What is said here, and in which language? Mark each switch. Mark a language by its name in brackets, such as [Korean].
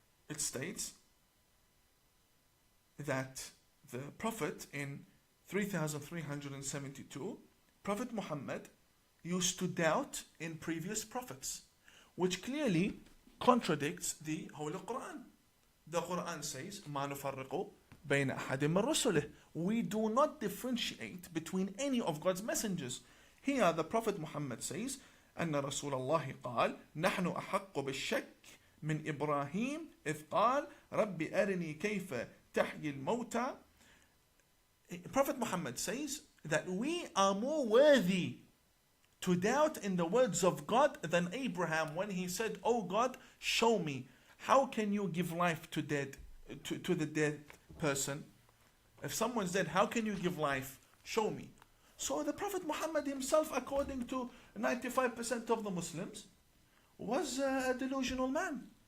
[English] It states that the Prophet in 3372, Prophet Muhammad used to doubt in previous prophets, which clearly contradicts the Holy Quran. The Quran says, [Arabic] مَا نُفَرِّقُ بَيْنَ أَحَدٍ مِّن رُسُلِهِ. [English] We do not differentiate between any of God's messengers. Here the Prophet Muhammad says, [Arabic] أن رسول الله قال نحن أحق بالشك من إبراهيم إذ قال رب أرني كيف تحيي الموتى. [English] Prophet Muhammad says that we are more worthy to doubt in the words of God than Abraham when he said, Oh God, show me. How can you give life to the dead person? If someone's dead, how can you give life? Show me. So the Prophet Muhammad himself, according to 95% of the Muslims, was a delusional man.